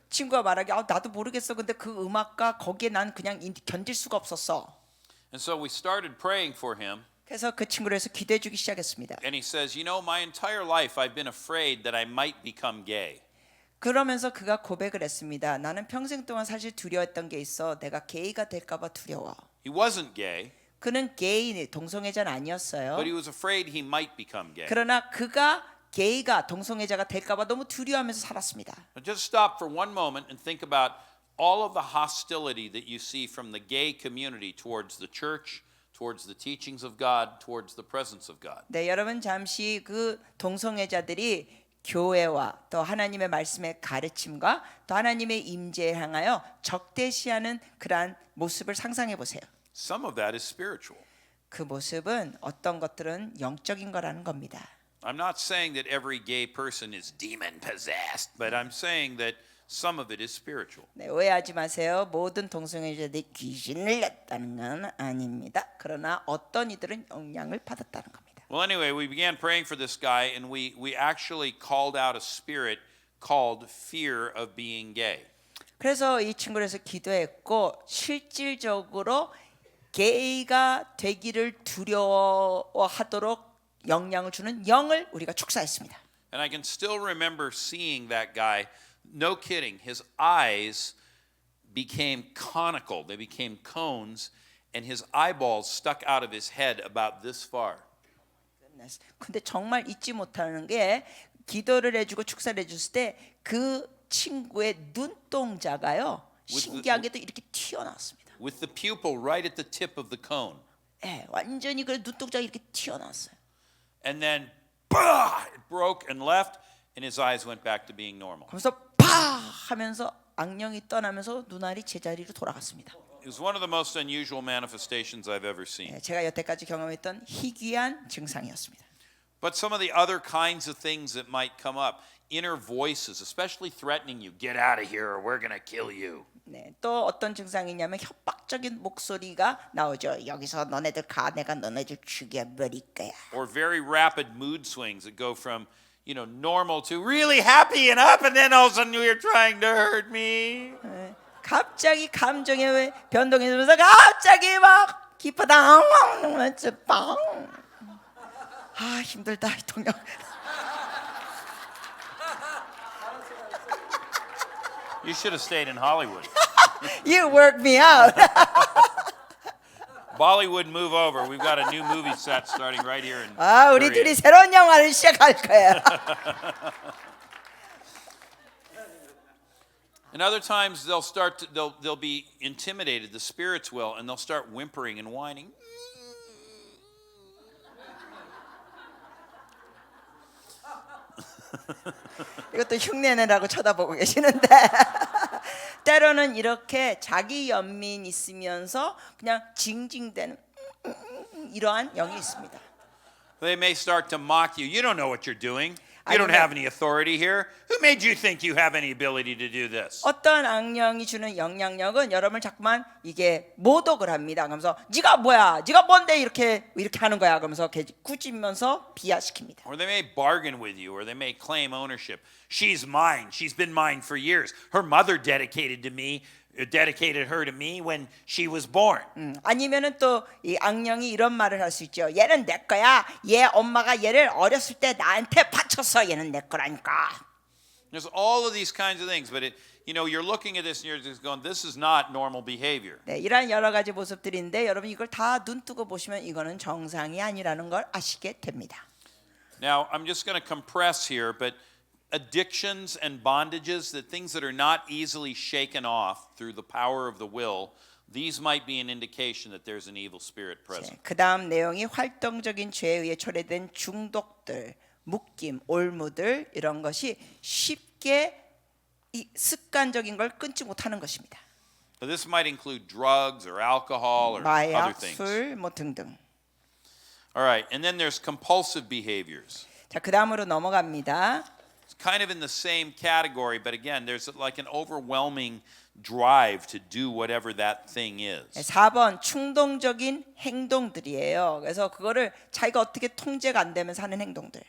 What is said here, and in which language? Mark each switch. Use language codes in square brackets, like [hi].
[ko] 친구가 말하기 나도 모르겠어. 근데 그 음악과 거기에 난 그냥 견딜 수가 없었어. [en] And so we started praying for him. [ko] 그래서 그 친구를 해서 기도해 주기 시작했습니다. [en] And he says, my entire life I've been afraid that I might become gay. [ko] 그러면서 그가 고백을 했습니다. 나는 평생 동안 사실 두려웠던 게 있어. 내가 게이가 될까 봐 두려워. [en] He wasn't gay, [ko] 그는 게이 동성애자는 아니었어요. [en] but he was afraid he might become gay. [ko] 그러나 그가 게이가 동성애자가 될까 봐 너무 두려워하면서 살았습니다. [en] Now just stop for one moment and think about all of the hostility that you see from the gay community towards the church, towards the teachings of God, towards the presence of God. [ko] 네, 여러분 잠시 그 동성애자들이 교회와 또 하나님의 말씀의 가르침과 또 하나님의 임재에 향하여 적대시하는 그러한 모습을 상상해 보세요. [en] Some of that is spiritual. [ko] 그 모습은 어떤 것들은 영적인 거라는 겁니다. [en] I'm not saying that every gay person is demon possessed, but I'm saying that some of it is spiritual. [ko] 네, 오해하지 마세요. 모든 동성애자들이 귀신을 냈다는 건 아닙니다. 그러나 어떤 이들은 영향을 받았다는 겁니다. [en] Well, anyway, we began praying for this guy, and we actually called out a spirit called fear of being gay. [ko] 그래서 이 친구를 해서 기도했고 실질적으로 게이가 되기를 두려워하도록 영향을 주는 영을 우리가 축사했습니다. [en] And I can still remember seeing that guy, no kidding, his eyes became conical. They became cones, and his eyeballs stuck out of his head about this far. [ko] 근데 정말 잊지 못하는 게 기도를 해주고 축사를 해줬을 때 그 친구의 눈동자가요 신기하게도 이렇게 튀어나왔습니다. [en] With the pupil right at the tip of the cone. [ko] 예, 완전히 그 눈동자가 이렇게 튀어나왔어요. [en] And then, bah, it broke and left, and his eyes went back to being normal. [ko] 그래서 파 하면서 악령이 떠나면서 눈알이 제자리로 돌아갔습니다. [en] It was one of the most unusual manifestations I've ever seen. [ko] 예, 제가 여태까지 경험했던 희귀한 증상이었습니다. [en] But some of the other kinds of things that might come up, inner voices, especially threatening you, get out of here or we're going to kill you. [ko] 네, 또 어떤 증상이냐면 협박적인 목소리가 나오죠. 여기서 너네들 가, 내가 너네들 죽여버릴 거야. [en] Or very rapid mood swings that go from, normal to really happy and up, and then all of a sudden you're trying to hurt me. [ko] 네, 갑자기 감정의 변동이 되면서 갑자기 막 기쁘다, 빵. 아 힘들다 이 동력. [en] You should have stayed in Hollywood. You work me out. Bollywood, move over. We've got a new movie set starting right here in [ko] 아 우리 [en] Korea. [ko] 둘이 새로운 영화를 시작할 거야. [en] And other times they'll be intimidated, the spirits will, and they'll start whimpering and whining. [ko] 이것도 흉내내라고 쳐다보고 계시는데 때로는 이렇게 자기 연민 있으면서 그냥 징징대는 이러한 영이 있습니다. [en] They may start to mock you. You don't know what you're doing. You don't [ko] 아니면- [en] have any authority here. Who made you think you have any ability to do this? [ko] 어떤 악령이 주는 영향력은 여러분을 자꾸만 이게 모독을 합니다. 그러면서 네가 뭐야? 네가 뭔데 이렇게 하는 거야? 그러면서 꾸짖으면서 비하시킵니다. [en] Or they may bargain with you, or they may claim ownership. She's mine. She's been mine for years. Her mother dedicated her to me when she was born. [ko] 아니면은 또 이 악령이 이런 말을 할 수 있죠. 얘는 내 거야. 얘 엄마가 얘를 어렸을 때 나한테 바쳤어. 얘는 내 거라니까. [en] There's all of these kinds of things, but you're looking at this and you're just going, this is not normal behavior. [ko] 네, 이런 여러 가지 모습들인데 여러분 이걸 다 눈뜨고 보시면 이거는 정상이 아니라는 걸 아시게 됩니다. [en] Now, I'm just going to compress here, but addictions and bondages, the things that are not easily shaken off through the power of the will, these might be an indication that there's an evil spirit present. [ko] 그 다음 내용이 활동적인 죄에 의해 초래된 중독들, 묶임, 올무들 이런 것이 쉽게 이 습관적인 걸 끊지 못하는 것입니다. [en] So this might include drugs or alcohol or other [ko] 마약, [en] things. [ko] 술, 뭐 등등. [en] All right, and then there's compulsive behaviors. [ko] 자, 그 다음으로 넘어갑니다. [en] It's kind of in the same category, but again, there's like an overwhelming drive to do whatever that thing is. [ko] 4번 충동적인 행동들이에요. 그래서 그거를 자기가 어떻게 통제가 안 되면서 하는 행동들.